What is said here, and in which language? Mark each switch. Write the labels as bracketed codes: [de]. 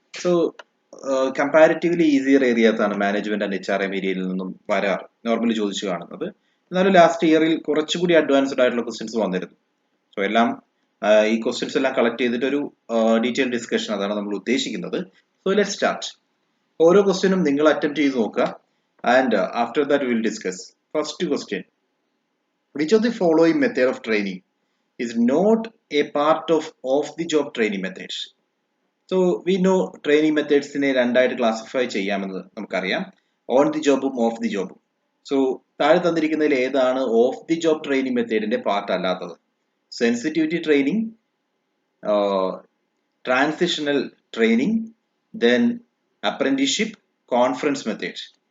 [ml] So comparatively easier areas ആണ് management and HRM ഏരിയയിൽ നിന്നും വരാറ്, നോർമലി ചോദിച്ചു കാണുന്നത്. എന്നാലും ലാസ്റ്റ് ഇയറിൽ കുറച്ചുകൂടി അഡ്വാൻസ്ഡ് ആയിട്ടുള്ള ക്വസ്റ്റ്യൻസ് വന്നിരുന്നു. സോ എല്ലാം ഈ ക്വസ്റ്റ്യൻസ് എല്ലാം കളക്ട് ചെയ്തിട്ട് ഒരു ഡീറ്റെയിൽ ഡിസ്കഷൻ അതാണ് നമ്മൾ ഉദ്ദേശിക്കുന്നത്. [en] So let start. [ml] ഓരോ ക്വസ്റ്റ്യനും നിങ്ങൾ അറ്റംപ്റ്റ് ചെയ്ത് നോക്കുക [en] And after that will discuss. First question: which of the following method of training is not a part of off-the-job training methods? So we know training methods [ml] നെ രണ്ടായിട്ട് classify ചെയ്യാമെന്ന് നമുക്കറിയാം, on the ജോബും of the ജോബും. So താഴെ തന്നിരിക്കുന്നതിൽ ഏതാണ് of the job training മെത്തേഡിന്റെ part അല്ലാത്തത്? Sensitivity training, transitional training, then apprenticeship, conference method.